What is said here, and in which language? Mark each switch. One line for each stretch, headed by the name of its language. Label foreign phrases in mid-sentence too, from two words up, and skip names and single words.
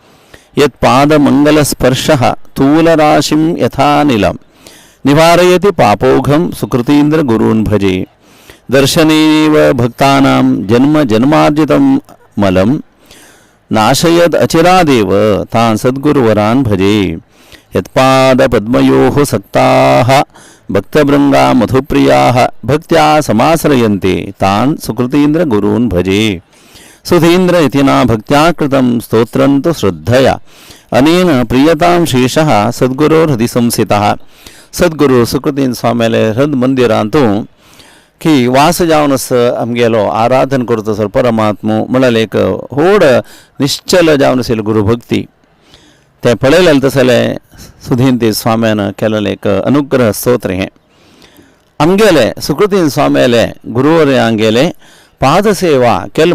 Sanskrit: यत्पादमङ्गलस्पर्शः तूलराशिं यथानिलं निवारयति पापोघं सुकृतींद्र गुरून् भजे दर्शनेव भक्तानां जन्म जन्मार्जितं मलं नाशयद अचिरादेव तान् सद्गुरुवरान् भजे यत्पादपद्मयोः सक्ताः भक्तभृङ्गा मधुप्रियाः भक्त्या समाश्रयन्ते तान् सुकृतींद्र गुरून् भजे सुधींद्र इति ना भक्त्या कृतं स्तोत्रं तु श्रद्धया अनेन प्रियतां शेषः सद्गुरोर्हृदि संस्थितः
Konkani: सद्गुरू सुकृतींद्र स्वामीले हृद मंदिरांतू की वास जावनस आमगेलो आराधन करतसर परमात्मो म्हळ्यार एक व्हड निश्चल जावन गुरु भक्ती ते पळयलें तसले सुधींती स्वाम्यान केलेलें एक अनुग्रह स्तोत्र हें आमगेले सुकृतींद्र स्वामीले गुरुवर्य आमगेले पादसेवा केल